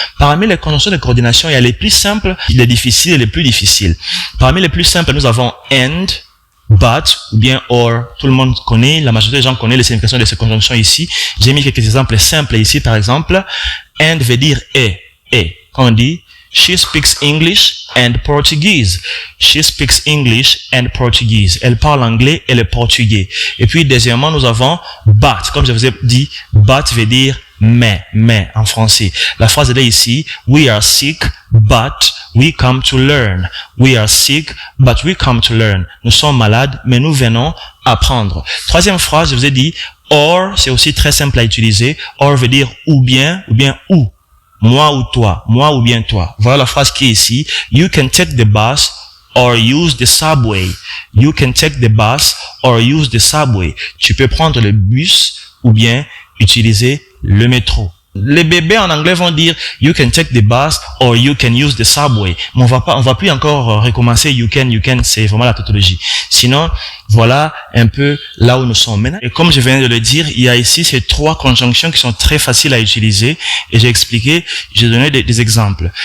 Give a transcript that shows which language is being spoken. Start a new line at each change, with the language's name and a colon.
French: Parmi les conjonctions de coordination, il y a les plus simples, les difficiles et les plus difficiles. Parmi les plus simples, nous avons and, but, ou bien or. Tout le monde connaît, la majorité des gens connaissent les significations de ces conjonctions ici. J'ai mis quelques exemples simples ici, par exemple. And veut dire et. Quand on dit,
English: She speaks English and Portuguese. She speaks English and Portuguese.
French: Elle parle anglais et le portugais. Et puis, deuxièmement, nous avons but. Comme je vous ai dit, but veut dire mais en français. La phrase est ici.
English: We are sick, but we come to learn. We are sick, but we come to learn.
French: Nous sommes malades, mais nous venons apprendre. Troisième phrase, je vous ai dit, or, c'est aussi très simple à utiliser. Or veut dire ou bien ou. Moi ou toi, moi ou bien toi. Voilà la phrase qui est ici.
English: You can take the bus or use the subway. You can take the bus or use the subway.
French: Tu peux prendre le bus ou bien utiliser le métro. Les bébés en anglais vont dire
English: you can take the bus or you can use the subway.
French: Mais on va plus encore recommencer you can, c'est vraiment la tautologie. Sinon, voilà un peu là où nous sommes maintenant. Et comme je viens de le dire, il y a ici ces trois conjonctions qui sont très faciles à utiliser et j'ai expliqué, j'ai donné des exemples.